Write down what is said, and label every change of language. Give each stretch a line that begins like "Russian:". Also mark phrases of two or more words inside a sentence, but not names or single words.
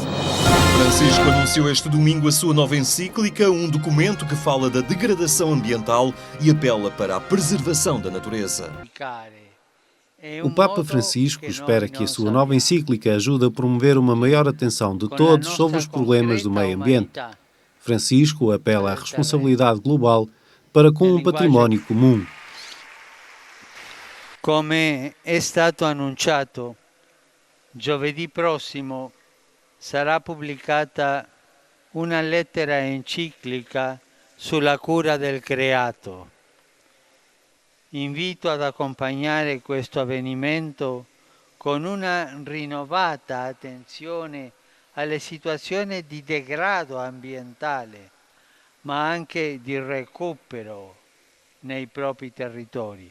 Portuguese: Francisco anunciou este domingo a sua nova encíclica, um documento que fala da degradação ambiental e apela para a preservação da natureza. O Papa Francisco espera que a sua nova encíclica ajude a promover uma maior atenção de todos sobre os problemas do meio ambiente. Francisco apela à responsabilidade global para com um património comum.
Italian: Come è stato annunciato, giovedì prossimo sarà pubblicata una lettera enciclica sulla cura del creato. Invito ad accompagnare questo avvenimento con una rinnovata attenzione alle situazioni di degrado ambientale, ma anche di recupero nei propri territori.